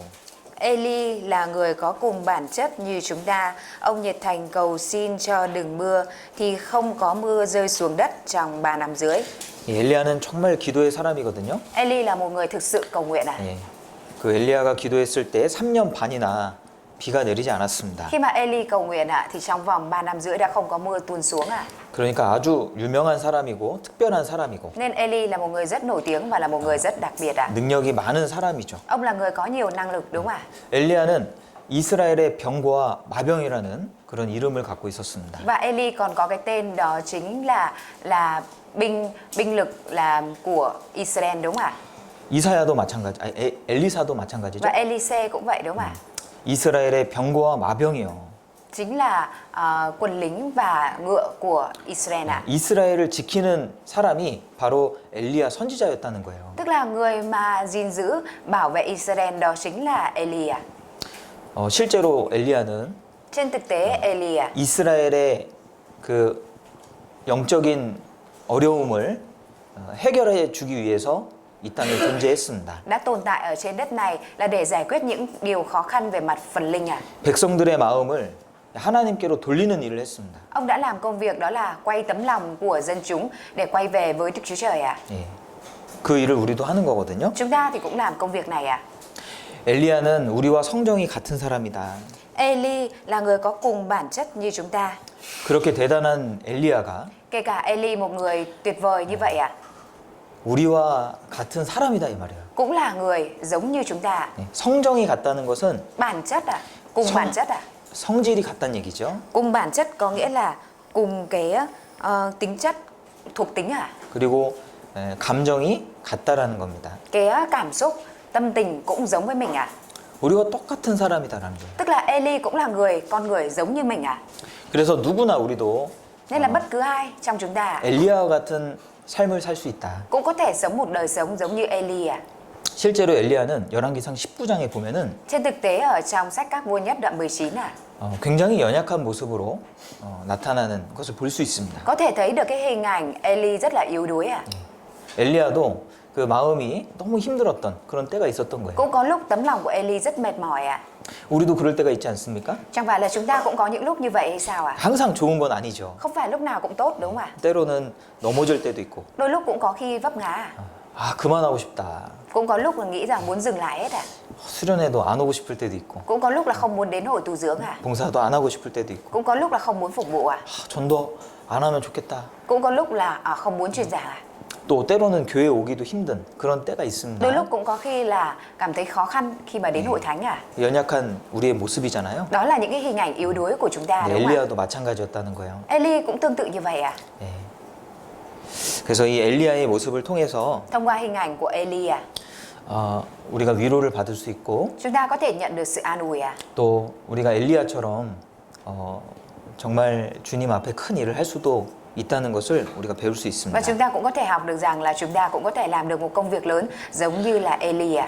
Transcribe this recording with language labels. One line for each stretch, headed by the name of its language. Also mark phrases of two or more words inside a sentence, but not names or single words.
Vietnamese: Eli là người có cùng bản chất như chúng ta. Ông nhiệt thành cầu xin cho đừng mưa thì không có mưa rơi xuống đất trong 3 năm rưỡi.
Korean: 엘리야는 정말 기도의 사람이거든요.
Vietnamese: Eli là một người thực sự cầu nguyện ạ.
Korean: 예. 그 엘리야가 기도했을 때 3년 반이나 비가 내리지 않았습니다.
Vietnamese: Khi mà Eli cầu nguyện ạ thì trong vòng 3 năm rưỡi đã không có mưa tuôn xuống ạ.
Korean: 그러니까 아주 유명한 사람이고 특별한 사람이고
Vietnamese: Nên Eli là một người rất nổi tiếng và là một người rất đặc biệt ạ.
Korean: 능력이 많은 사람이죠.
Vietnamese: Ông là người có nhiều năng lực đúng không ạ?
Korean: 엘리야는 이스라엘의 병거와 마병이라는 그런 이름을 갖고 있었습니다.
Vietnamese: Và Eli còn có cái tên đó chính là binh lực là của Israel đúng không ạ?
Korean: 이사야도 마찬가지, 엘리사도 마찬가지죠.
Vietnamese: Và Elise cũng vậy đúng không ạ?
Korean: 이스라엘의 병거와 마병이요.
Vietnamese: Chính là quân lính và ngựa của Israel ạ.
Korean: 이스라엘을 지키는 사람이 바로 엘리야 선지자였다는 거예요.
Vietnamese: Tức là người mà gìn giữ bảo vệ Israel đó chính là Eli ạ.
Korean: 실제로 엘리야는
Vietnamese: Trên thực tế Eli ạ,
Korean: 이스라엘의 그 영적인 어려움을 해결해 주기 위해서 이 땅에 존재했습니다.
Vietnamese: đã tồn tại ở trên đất này là để giải quyết những điều khó khăn về mặt phần linh ạ.
Korean: 백성들의 마음을 하나님께로 돌리는 일을 했습니다.
Vietnamese: Ông đã làm công việc đó là quay tấm lòng của dân chúng để quay về với Đức Chúa Trời ạ.
Korean: 예. 그 일을 우리도 하는 거거든요.
Vietnamese: Chúng ta thì cũng làm công việc này ạ.
Korean: 엘리야는 우리와 성정이 같은 사람이다.
Vietnamese: Eli là người có cùng bản chất như chúng ta.
Korean: 그렇게 대단한 엘리야가
Vietnamese: Kể cả Eli một người tuyệt vời như vậy ạ,
Korean: 우리와 같은 사람이다 이 말이에요.
Vietnamese: cũng là người giống như chúng ta.
Korean: 예. 성정이 같다는 것은
Vietnamese: Bản chất ạ, cùng Xong. bản chất ạ.
Korean: 성질이 같다는 얘기죠.
Vietnamese: Cùng bản chất có nghĩa là cùng cái tính chất, thuộc tính ạ.
Korean: 그리고 감정이 같다라는 겁니다.
Vietnamese: Cái cảm xúc, tâm tình cũng giống với mình ạ.
Korean: 우리가 똑같은 사람이다라는 거예요.
Vietnamese: Tức là Eli cũng là con người giống như mình ạ.
Korean: 그래서 누구나 우리도
Vietnamese: Nên là bất cứ ai trong chúng ta
Korean: 엘리야와 같은 삶을 살 수 있다.
Vietnamese: cũng có thể sống một đời sống giống như Eli à.
Korean: 실제로 엘리야는 열왕기상 19장에 보면은
Vietnamese: Trên thực tế ở trong sách Các Vua Nhất đoạn 19 à,
Korean: 굉장히 연약한 모습으로 나타나는 것을 볼 수 있습니다.
Vietnamese: có thể thấy được cái hình ảnh Eli rất là yếu đuối à.
Korean: 엘리야도 그 마음이 너무 힘들었던 그런 때가 있었던 거예요.
Vietnamese: Cũng có lúc tấm lòng của Eli rất mệt mỏi à.
Korean: 우리도 그럴 때가 있지 않습니까?
Vietnamese: Chẳng phải là chúng ta cũng có những lúc như vậy hay sao à?
Korean: 항상 좋은 건 아니죠.
Vietnamese: Không phải lúc nào cũng tốt đúng không ạ?
Korean: 때로는 넘어질 때도 있고,
Vietnamese: Đôi lúc cũng có khi vấp ngã,
Korean: 아 그만하고 싶다.
Vietnamese: cũng có lúc là nghĩ rằng muốn dừng lại hết à.
Korean: 수련회도 안 오고 싶을 때도 있고,
Vietnamese: Cũng có lúc là không muốn đến hội tu dưỡng à.
Korean: 봉사도 안 하고 싶을 때도 있고,
Vietnamese: Cũng có lúc là không muốn phục vụ à.
Korean: 전도 안 하면 좋겠다.
Vietnamese: Cũng có lúc là không muốn truyền giảng à.
Korean: 또 때로는 교회 오기도 힘든 그런 때가
Vietnamese: Đôi
Korean: 있습니다.
Vietnamese: lúc cũng có khi là cảm thấy khó khăn khi mà đến hội thánh à.
Korean: 연약한 우리의 모습이잖아요.
Vietnamese: Đó là những cái hình ảnh yếu đuối của chúng ta
Korean: 네,
Vietnamese: đúng không ạ?
Korean: 엘리야도 마찬가지였다는 거예요.
Vietnamese: Eli cũng tương tự như vậy à.
Korean: 네. 그래서 이 엘리야의 모습을 통해서
Vietnamese: Thông qua hình ảnh của Eli à,
Korean: 우리가 위로를 받을 수 있고
Vietnamese: chúng ta có thể nhận được sự an ủi à.
Korean: 또 우리가 엘리야처럼 정말 주님 앞에 큰 일을 할 수도 있다는 것을 우리가 배울 수
Vietnamese: Và
Korean: 있습니다.
Vietnamese: chúng ta cũng có thể học được rằng là chúng ta cũng có thể làm được một công việc lớn giống như là Eli à.